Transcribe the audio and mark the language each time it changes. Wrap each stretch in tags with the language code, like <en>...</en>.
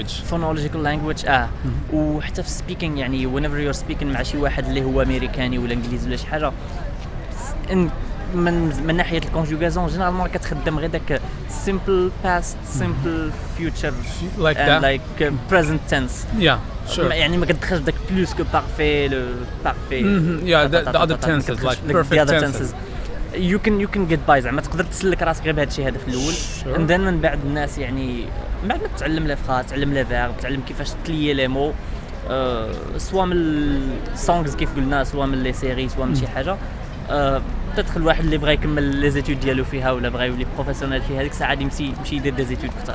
<en>phonological language</en> <ar>وحتى في سبيكينغ يعني</ar> <en>whenever you're speaking</en> <ar>مع شي واحد اللي هو امريكاني ولا انجليزي ولا شي حاجه، من ناحيه الكونجوغاسيون جينيرالمون كتخدم غير داك</ar> <en>simple past, simple future like and that. like present tense. Yeah, sure.</en> <ar>يعني ما كتدخلش داك</ar> <fr>plus que parfait, le parfait.</fr> <en>The other tenses like perfect tenses. You can get by</en> <ar>زعما تقدر تسلك راسك غير بهذا الشيء هذا في الاول.</ar> <en>and then</en> <ar>من بعد الناس يعني من بعد ما تعلم لي فخا، تعلم لي فيرب، تعلم كيفاش تليي لي مو، سواء من السونغز كيف قلنا، سواء من لي سيري، سواء من شي حاجه. تدخل واحد اللي بغى يكمل لي زيتود ديالو فيها ولا بغى يولي بروفيسيونيل فيها، هذيك الساعه يمشي يدير دي زيتود كثر.</ar>